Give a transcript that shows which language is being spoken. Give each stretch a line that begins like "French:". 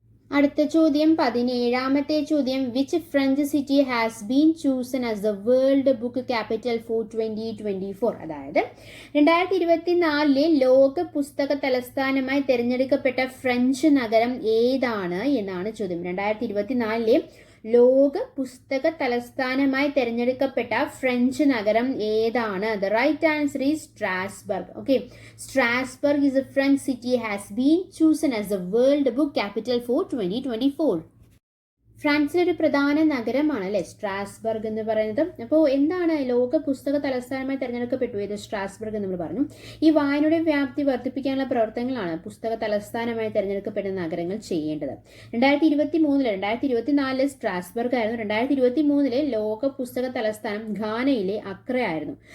Malayalam: അടുത്ത ചോദ്യം 17ാമത്തെ ചോദ്യം.
English: Which French city has been chosen as the world book capital for 2024?
Malayalam: അതായത് 2024 ലോക പുസ്തക തലസ്ഥാനമായി തിരഞ്ഞെടുക്കപ്പെട്ട ഫ്രഞ്ച് നഗരം ഏതാണ് എന്നാണ് ചോദ്യം. 2024 ലോക പുസ്തക തലസ്ഥാനമായി തിരഞ്ഞെടുക്കപ്പെട്ട ഫ്രഞ്ച് നഗരം ഏതാണ്?
English: The right answer is Strasbourg. Okay, Strasbourg is a French city has been chosen as the world book capital for 2024.
Malayalam: ഫ്രാൻസിലെ ഒരു പ്രധാന നഗരമാണ് അല്ലെ സ്ട്രാസ്ബർഗ് എന്ന് പറയുന്നത്. അപ്പോൾ എന്താണ് ലോക പുസ്തക തലസ്ഥാനമായി തിരഞ്ഞെടുക്കപ്പെട്ടു ഇത് സ്ട്രാസ്ബർഗ് എന്ന് നമ്മൾ പറഞ്ഞു. ഈ വായനയുടെ വ്യാപ്തി വർദ്ധിപ്പിക്കാനുള്ള പ്രവർത്തനങ്ങളാണ് പുസ്തക തലസ്ഥാനമായി തിരഞ്ഞെടുക്കപ്പെട്ട നഗരങ്ങൾ ചെയ്യേണ്ടത്. 2024 സ്ട്രാസ്ബർഗ് ആയിരുന്നു. 2023 ലോക പുസ്തക തലസ്ഥാനം ഘാനയിലെ അക്ര ആയിരുന്നു.